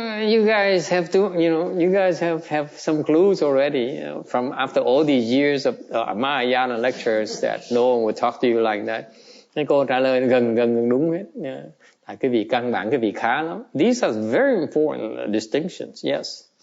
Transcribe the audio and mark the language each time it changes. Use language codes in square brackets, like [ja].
[en] You guys have to, you guys have some clues already from after all these years of Mahayana lectures that no one would talk to you like that. [vi] Cái cô trả lời gần đúng hết. Cái vị căn bản, cái vị khá lắm. [en] These are very important distinctions, yes.